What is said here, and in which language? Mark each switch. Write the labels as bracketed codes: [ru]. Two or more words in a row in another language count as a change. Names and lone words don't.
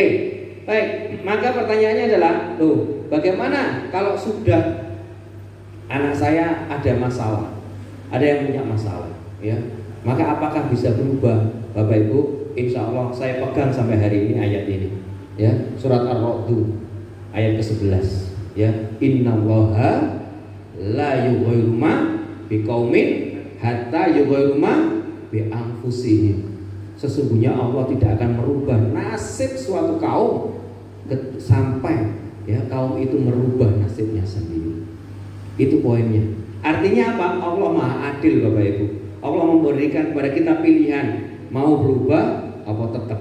[id] Baik, maka pertanyaannya adalah, bagaimana kalau sudah anak saya ada masalah, ada yang punya masalah, ya? Maka apakah bisa berubah, Bapak Ibu? [ar] إن شاء الله [id] saya pegang sampai hari ini ayat ini, ya. Surat Ar-Ra'd ayat ke-11, ya. [ar] إن الله لا يغير ما بقوم حتى يغيروا ما بأنفسهم. [id] Sesungguhnya Allah tidak akan merubah nasib suatu kaum sampai ya kaum itu merubah nasibnya sendiri. Itu poinnya. Artinya apa? Allah Maha Adil Bapak Ibu. Allah memberikan kepada kita pilihan, mau berubah apa tetap.